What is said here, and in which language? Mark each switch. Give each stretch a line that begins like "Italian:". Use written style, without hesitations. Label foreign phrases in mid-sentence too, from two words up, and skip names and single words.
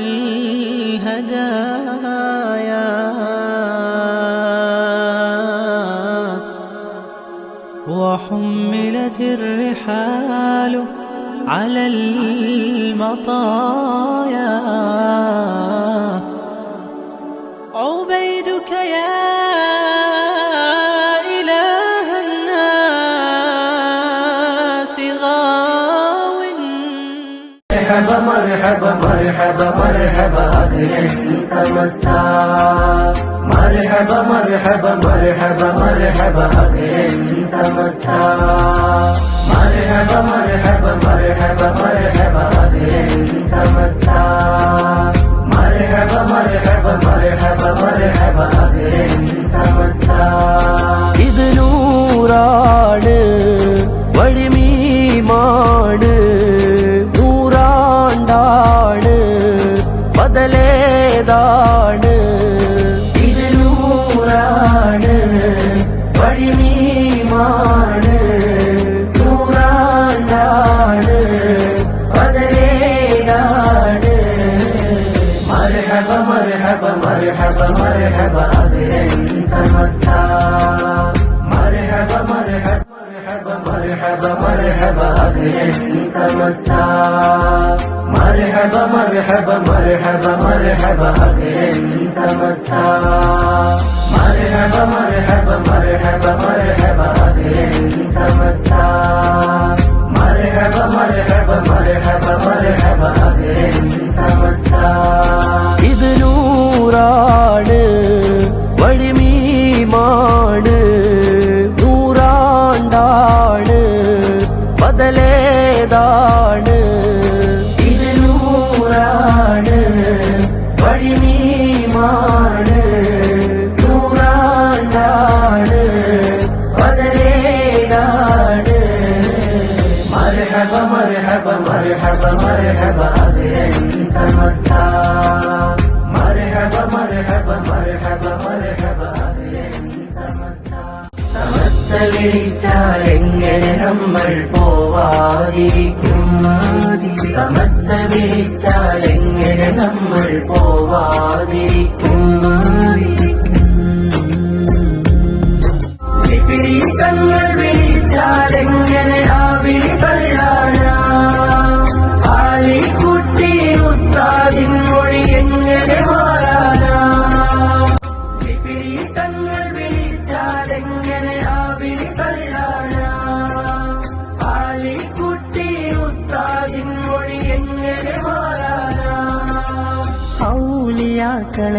Arabic: الهدايا وحملت الرحال على المطايا عبيدك يا إله الناس غاو مرحبا مرحبا مرحبا مرحبا أهلا سمستا مرحبا مرحبا مرحبا مرحبا أهلا سمستا مرحبا مرحبا مرحبا مرحبا أهلا سمستا مرحبا مرحبا مرحبا مرحبا أهلا سمستا
Malayalam: ഇത് നൂറാണ് വഴിമീമാണ് നൂറാണ്ടാണ് ബദലേതാണ് ഇത് നൂറാണ് വഴിമീമാണ് നൂറാണ്ടാണ് ബദലേതാണ്
Arabic: مرحبا مرحبا مرحبا مرحبا أهلا سمستا مرحبا مرحبا مرحبا مرحبا مرحبا أهلا سمستا مرحبا مرحبا مرحبا مرحبا أهلا سمستا مرحبا مرحبا مرحبا مرحبا أهلا سمستا مرحبا مرحبا مرحبا مرحبا أهلا سمستا
Malayalam: ഇത് നൂറാണ് വഴിമീമാണ് നൂറാണ്ടാണ് ബദലേതാണ് ഇത് നൂറാണ് വഴിമീമാണ് നൂറാണ്ടാണ് ബദലേതാണ് مرحبا
Arabic: مرحبا مرحبا مرحبا أهلا سمستا مرحبا مرحبا مرحبا مرحبا أهلا سمستا
Malayalam: സമസ്ത വിളിച്ചാലെങ്ങനെ നമ്മൾ പോവാതിരിക്കും സമസ്ത വിളിച്ചാലെങ്ങനെ നമ്മൾ പോവാതിരിക്കും ജിഫിരി തങ്ങൾ വിളിച്ചാലെങ്ങനെ ആ വിളി തള്ളാനാ ആലിക്കുട്ടി ഉസ്താദിൻ മൊഴി എങ്ങനെ മാറാനാ ജിഫിരി തങ്ങൾ വിളിച്ചാലെങ്ങനെ ആ വിളി തള്ളാനാ ആലിക്കുട്ടി ഉസ്താദിൻ മൊഴി എങ്ങനെ മാറാനാ ഔലിയാക്കളെ